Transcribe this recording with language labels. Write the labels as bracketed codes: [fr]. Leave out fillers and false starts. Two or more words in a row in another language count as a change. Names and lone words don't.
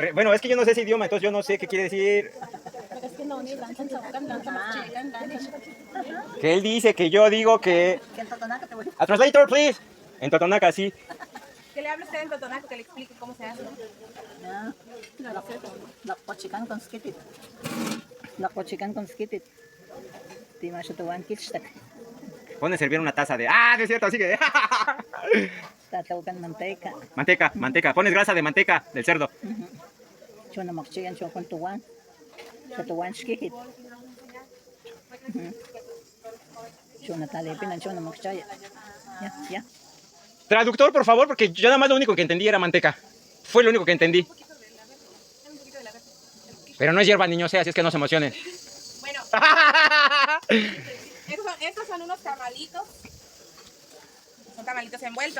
[es] Bueno, es que yo no sé ese idioma, entonces yo no sé qué quiere decir. Que él dice que yo digo que... [en] A translator, please. [es] En Totonaca, sí. Que le hable usted en Totonaco, que le explique cómo se hace. [top] La cochican con skitit. La cochican con skitit. Timashutuan kitstak. [es] Pone a servir una taza de... ¡Ah, no es cierto! Sigue. [top] Tataukan manteca. [es] Manteca. Pones grasa de manteca del cerdo. [top] Chuna makchigan chokon tuwan. Tuwan skikit. Chuna talepin and chuna makchaya. [es] Ya. Traductor, por favor, porque yo nada más lo único que entendí era manteca. Fue lo único que entendí. Pero no es hierba, niños, así es que no se emocionen. Bueno. Estos son unos tamalitos. Son tamalitos envueltos.